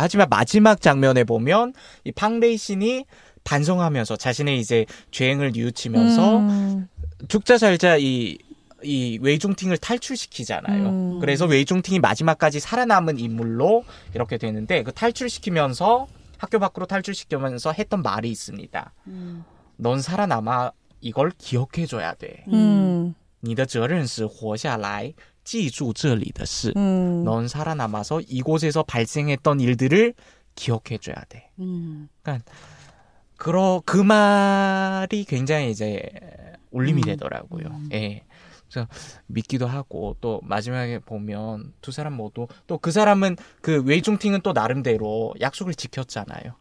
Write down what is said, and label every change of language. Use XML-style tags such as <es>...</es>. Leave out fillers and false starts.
<ko>하지만 마지막 장면에 보면 이 팡레이 신이 반성하면서 자신의 이제 죄행을 뉘우치면서 죽자 살자 이 웨이중팅을 탈출시키잖아요. 그래서 웨이중팅이 마지막까지 살아남은 인물로 이렇게 되는데, 그 탈출시키면서 학교 밖으로 탈출시키면서 했던 말이 있습니다. 넌 살아남아 이걸 기억해줘야 돼.</ko> <zh>你的责任是活下来记住这里的事.</zh> <ko>넌 살아남아서 이곳에서 발생했던 일들을 기억해줘야 돼. 그러니까 그 말이 굉장히 이제 울림이 되더라고요. 예. 그래서 믿기도 하고, 또 마지막에 보면 두 사람 모두, 또 그 사람은 그 웨이중팅은 또 나름대로 약속을 지켰잖아요.</ko>